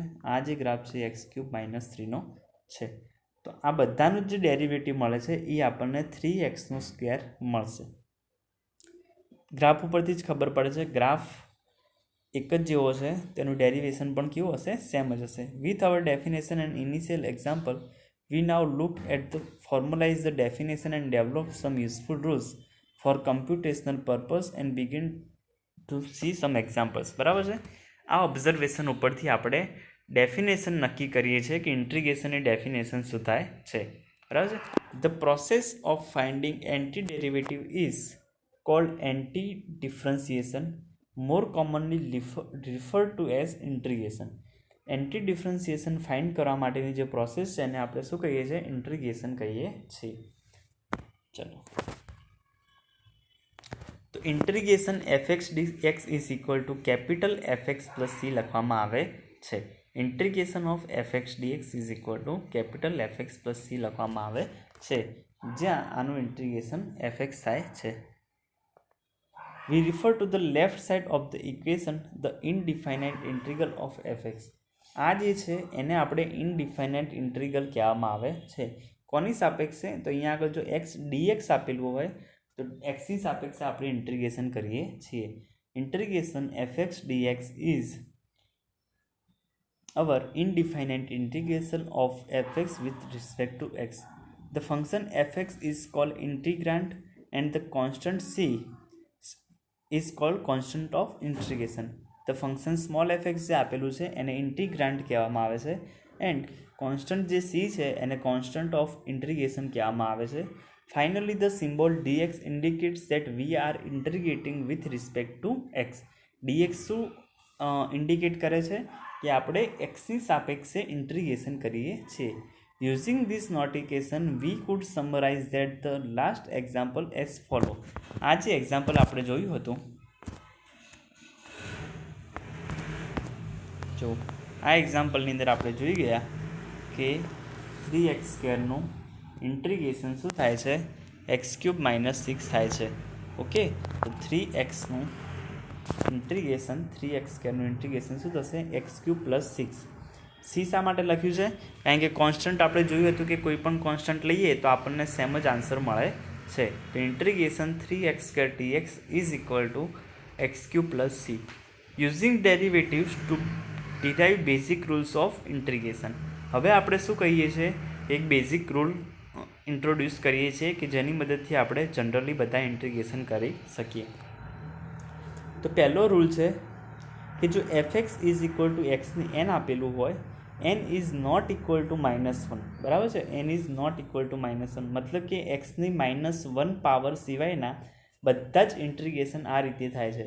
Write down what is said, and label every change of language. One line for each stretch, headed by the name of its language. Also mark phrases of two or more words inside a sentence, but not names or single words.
Gujarati: આ જે ગ્રાફ છે એ x³ - 3નો છે. તો આ બધાનું જે ડેરિવેટિવ મળે છે એ આપણને 3x² મળશે. ગ્રાફ ઉપરથી જ ખબર પડે છે ગ્રાફ એક જ જેવો છે, તેનું ડેરિવેશન પણ કેવું હશે? સેમ જ હશે.
English: with our definition and initial example, we now look at the formalize the definition and develop some useful rules for computational purpose and begin to see some examples.
Gujarati: બરાબર છે. આ ઓબ્ઝર્વેશન ઉપરથી આપણે ડેફિનેશન નક્કી કરીએ છીએ કે ઇન્ટિગ્રેશનની ડેફિનેશન શું થાય છે. બરાબર છે.
English: the process of finding anti derivative is called anti differentiation, more commonly referred to as integration. anti differentiation
Gujarati: ફાઇન્ડ કરવા માટેની જે પ્રોસેસ છે એને આપણે શું કહીએ છીએ? ઇન્ટિગ્રેશન કહીએ છીએ. ચલો, તો ઇન્ટિગ્રેશન fx dx = કેપિટલ fx + c લખવામાં આવે છે.
English: integration of
Gujarati: fx dx = કેપિટલ fx + c લખવામાં આવે છે, જ્યાં આનું ઇન્ટિગ્રેશન fx થાય છે.
English: We refer to the left side of the equation the indefinite integral of fx.
Gujarati: આ જે છે એને આપણે
English: indefinite integral
Gujarati: કહેવામાં આવે છે. કોની સાપેક્ષે? તો અહીંયા આગળ જો x dx આપેલું હોય તો x ની સાપેક્ષે આપણે ઇન્ટિગ્રેશન કરીએ છીએ.
English: ઇન્ટિગ્રેશન fx dx is our indefinite integration of fx with respect to x. The function fx is called integrand and the constant c is called constant of integration. The function small fx
Gujarati: જે આપેલું છે એને ઇન્ટિગ્રાન્ડ કહેવામાં આવે છે
English: and constant
Gujarati: જે c છે એને
English: constant of integration
Gujarati: કહેવામાં આવે છે.
English: Finally, the symbol dx indicates that we are integrating with respect to x.
Gujarati: dx શું ઇન્ડિકેટ કરે છે? કે આપણે xની સાપેક્ષે ઇન્ટિગ્રેશન કરીએ છીએ.
English: Using this notation, we could summarize that the last example as follow.
Gujarati: આ જે એક્ઝામ્પલ આપણે જોયું હતું, જો આ એક્ઝામ્પલની અંદર આપણે જોઈ ગયા કે 3x² ઇન્ટિગ્રેશન શું થાય છે? x³ - 6 થાય છે. ઓકે, તો 3xનું ઇન્ટિગ્રેશન 3x² ઇન્ટિગ્રેશન શું થશે? x³ + 6. c શા માટે લખ્યું છે? કારણ કે કોન્સ્ટન્ટ આપણે જોયું હતું કે કોઈ પણ કોન્સ્ટન્ટ લઈએ તો આપણને સેમ જ આન્સર મળે છે. તો ઇન્ટિગ્રેશન 3x² dx = x³ + c.
English: Using derivatives to derive basic rules of integration.
Gujarati: હવે આપણે શું કહીએ છીએ, એક
English: basic rule
Gujarati: ઇન્ટ્રોડ્યુસ કરીએ છીએ કે જેની મદદથી આપણે જનરલી બધા ઇન્ટિગ્રેશન કરી શકીએ. તો પહેલો રૂલ છે કે જો fx
English: is equal to
Gujarati: એક્સની n આપેલું હોય, n
English: is not equal to
Gujarati: -1, બરાબર છે, n
English: is not equal to
Gujarati: -1 મતલબ કે એક્સની -1 પાવર સિવાયના બધા જ ઇન્ટિગ્રેશન આ રીતે થાય છે.